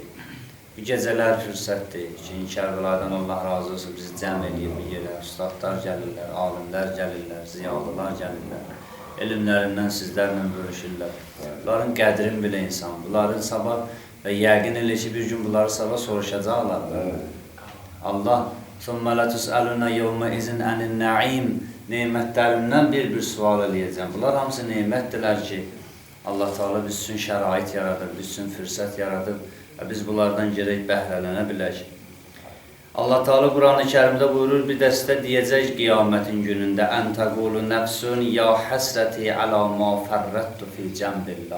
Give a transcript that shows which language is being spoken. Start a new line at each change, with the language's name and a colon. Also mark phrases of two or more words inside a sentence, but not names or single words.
Azerbaijani: Bu gecələr fürsətdir ki, Kərbəlayıdan Allah razı olsun, bizi cəm eləyir bir yerə. Ustadlar gəlirlər, alimlər gəlirlər, ziyalılar gəlirlər. Elmlərindən sizlərlə bölüşürlər. Bunların qədrini bilə insan, bunların sabah və yəqin elə ki, bir gün bunları sabah soruşacaqlar.
Arabic: Allah ثُمَّ لَتُسْأَلُنَ يَوْمَ اِذٍ عَنِ النَّعِيمِ
Azerbaijani: Neymətlərindən bir sual eləyəcəm. Bunlar hamısı neymətdirlər ki, Allah Teala biz üçün şərait yaradır, biz üçün fürsət yaradır və biz bunlardan gərək bəhrələnə bilək. Allah Teala Quran-ı Kərimdə buyurur, bir dəstə deyəcək qiyamətin günündə
Arabic: أن تقول نفس يا حسرتى على ما فرطت في جنب الله.